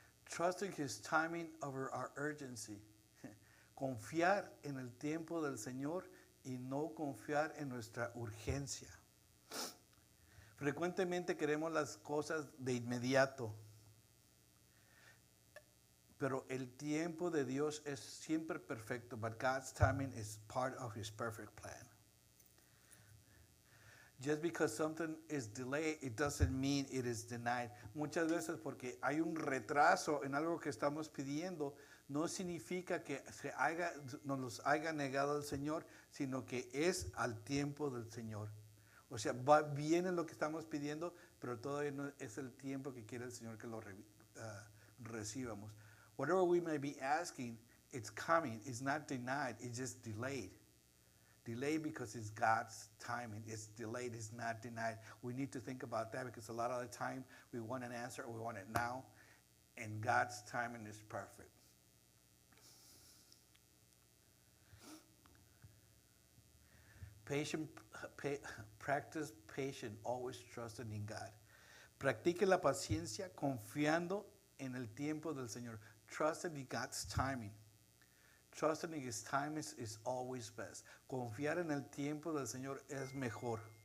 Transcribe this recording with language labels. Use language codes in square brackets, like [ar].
[en] Trusting His timing over our urgency. [es] Confiar en el tiempo del Señor y no confiar en nuestra urgencia. Frecuentemente queremos las cosas de inmediato, pero el tiempo de Dios es siempre perfecto, [en] but God's timing is part of His perfect plan. Just because something is delayed, it doesn't mean it is denied. [es] Muchas veces porque hay un retraso en algo que estamos pidiendo, no significa que nos los haya negado el Señor, sino que es al tiempo del Señor. O sea, va bien en lo que estamos pidiendo, pero todavía no es el tiempo que quiere el Señor que lo recibamos. [en] Whatever we may be asking, it's coming. It's not denied. It's just delayed. Delayed because it's God's timing. It's delayed. It's not denied. We need to think about that because a lot of the time we want an answer, we want it now, and God's timing is perfect. Patient, practice patience, always trusting in God. [es] Practique la paciencia confiando en el tiempo del Señor. [en] Trusting in God's timing. Trusting in His time is always best. [es] Confiar en el tiempo del Señor es mejor.